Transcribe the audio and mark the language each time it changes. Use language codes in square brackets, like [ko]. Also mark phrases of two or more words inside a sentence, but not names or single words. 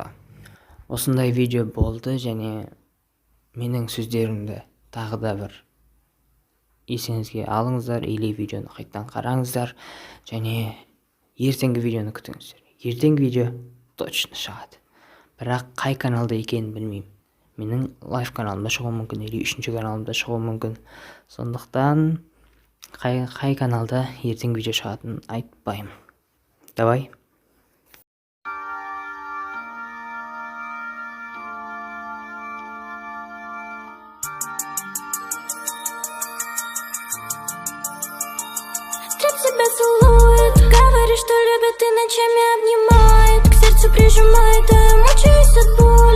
[kk] Осындай видео болды, және менің сөздерімді тағы да бір есіңізге алыңыздар, или видеоны қайттан қараңыздар, және ертеңгі видеоны күтіңіздер. Ертеңгі видео точно шығады. Бірақ қай каналда екенін білмеймін. Менің лайв каналымда шығуы мүмкін, или үшінші каналымда шығуы мүмкін. Сондықтан қай каналда ертеңгі видео шығатынын айтпаймын. [ru] Давай. Тебя целует, говорит, что любит и ночами обнимает, к сердцу прижимает, а я мучаюсь от боли.